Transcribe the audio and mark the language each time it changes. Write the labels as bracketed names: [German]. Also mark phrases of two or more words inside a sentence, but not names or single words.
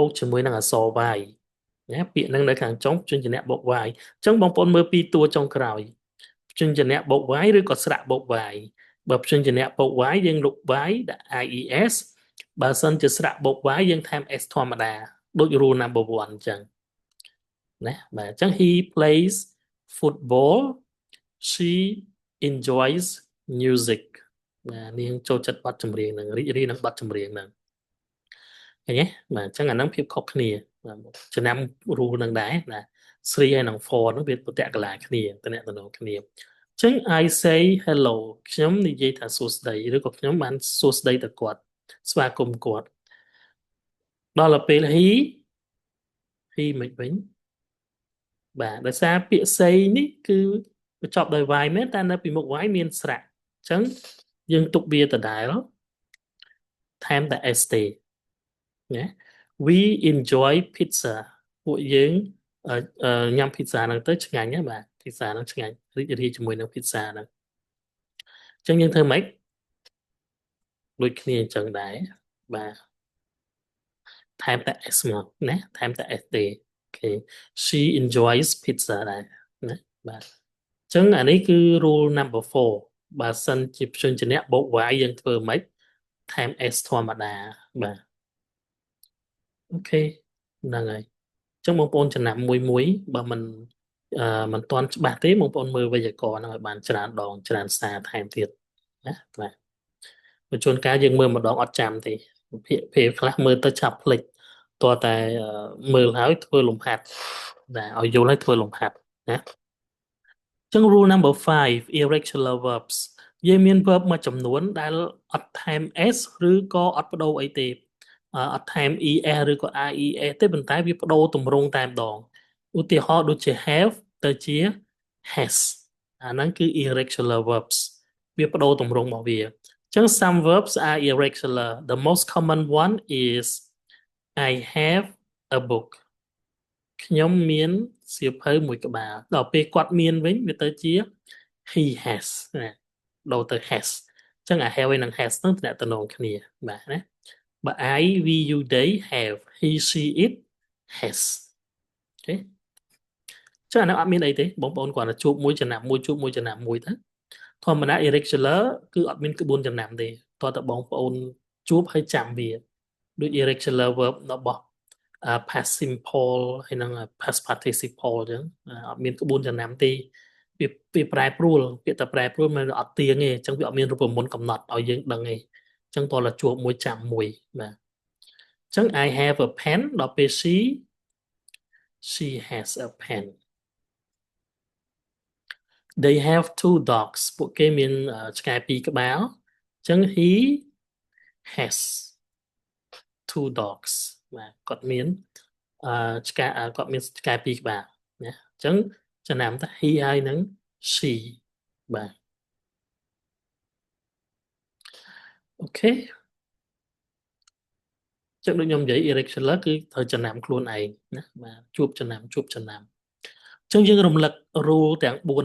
[Khmer] កជាមួយនឹងអក្សរ y ណាពាក្យហ្នឹងនៅខាងចុងព្យញ្ជនៈបូក y អញ្ចឹងបងប្អូនមើលពីតួចុងក្រោយព្យញ្ជនៈបូក y ឬក៏ស្រៈបូក y បើព្យញ្ជនៈ បូក y យើងលុប y ដាក់ IES បើសិនជាស្រៈបូក y យើងថែម s ធម្មតាដូច [English] rule number 1 [Khmer] អញ្ចឹង ណាបាទអញ្ចឹង [English] he plays football she enjoys music [Khmer] បាទនាងចូលចិត្តបទចម្រៀងនឹងរីករាយនឹងបទចម្រៀងហ្នឹងឃើញទេបាទអញ្ចឹងអាហ្នឹងភាពខុសគ្នាចំណាំ rule នឹងដែរណា3ហើយនិង4ហ្នឹងវាប្រតិកលាគ្នាតំណែងគ្នាអញ្ចឹង [English] I say hello [Khmer] ខ្ញុំនិយាយថាសួស្តីឬក៏ខ្ញុំបានសួស្តីទៅគាត់ស្វាគមន៍គាត់ដល់ទៅពេល he មិនវិញបាទដោយសារពាក្យ say នេះគឺបញ្ចប់ដោយ y មែនតែនៅពីមុខ y មានស្រៈអញ្ចឹងយើងទុកវាដដែលថែមតែ s ទេណា [English] we enjoy pizza [Khmer] ពួកយើងញ៉ាំ pizza ហ្នឹងទៅឆ្ងាញ់ណាបាទ pizza ហ្នឹងឆ្ងាញ់រីករាយជាមួយនឹង pizza ហ្នឹងអញ្ចឹងយើងធ្វើម៉េចដូចគ្នា អញ្ចឹងដែរបាទថែមតែ s មកណាថែមតែ s ទេអូខេ [English] she enjoys pizza [Khmer] ដែរណាបាទអញ្ចឹងអានេះគឺ [English] rule number 4 [Khmer] បើសិនជាព្យញ្ជនៈបូក y យើងធ្វើម៉េចថែម s ធម្មតាបាទ អូខេហ្នឹងហើយអញ្ចឹងបងប្អូនចំណាំមួយបើមិនទាន់ច្បាស់ទេបងប្អូនមើលវេយ្យាករណ៍ហ្នឹងឲ្យបានច្រើនដងច្រើនសារថែមទៀតណាបាទបើជួនកាលយើង មើលម្ដងអត់ចាំទេពេលខ្លះមើលទៅឆាប់ភ្លេចតោះតែមើលហើយធ្វើលំហាត់បាទឲ្យយល់ហើយធ្វើ លំហាត់ណាចឹង [English] rule number 5 irregular verbs [Khmer] យើងមាន verb មួយចំនួនដែលអត់ថែម s ឬក៏អត់បដូរអីទេអត់ថែម es ឬក៏ ies ទេប៉ុន្តែវាបដូរទម្រង់តែម្ដងឧទាហរណ៍ដូចជា have ទៅជា has អាហ្នឹងគឺ [English] irregular verbs [Khmer] វាបដូរទម្រង់របស់វាអញ្ចឹង [English] some verbs are irregular the most common one is I have a book [Khmer] ខ្ញុំមានសៀវភៅមួយក្បាលដល់ពេលគាត់មានវិញវាទៅជា [English] he has [Khmer] ណាដូរទៅ has អញ្ចឹងអា have ហើយនិង has ហ្នឹងតំណាក់តំណងគ្នាបាទណា បើ [English] I we you they have he she it has [Khmer] អូខេចឹងអានោះអត់មានអីទេបងប្អូនគាត់តែជួបមួយចំណាំមួយជួបមួយ ចំណាំមួយទៅធម្មតា irregular គឺអត់មានក្បួនចំណាំទេតើតើបងប្អូនជួបហើយចាំវាដូច [English] irregular verb [Khmer] របស់ [English] past simple [Khmer] ហើយនិង [English] past participle [Khmer] អញ្ចឹងអត់មានក្បួនចំណាំទេវាប្រែប្រួលពាក្យតែប្រែប្រួលមិនអត់ទៀងទេអញ្ចឹងវាអត់មានរូបមន្តកំណត់ឲ្យយើងដឹងទេអញ្ចឹងតើជួបមួយចាំមួយបាទអញ្ចឹង [English] I have a pen [Khmer] ដល់ពេល [English] she has a pen they have two dogs [Khmer] ពួកគេមានឆ្កែពីរក្បាលអញ្ចឹង [English] he has two dogs [Khmer] បាទគាត់មានឆ្កែគាត់មានឆ្កែពីរក្បាលណាអញ្ចឹងចំណាំតា he ហើយនឹង she បាទ អូខេចឹងដូចខ្ញុំនិយាយ irregular គឺត្រូវចំណាំខ្លួនឯងណាបាទជួបចំណាំអញ្ចឹងយើងរំលឹក rule ទាំង4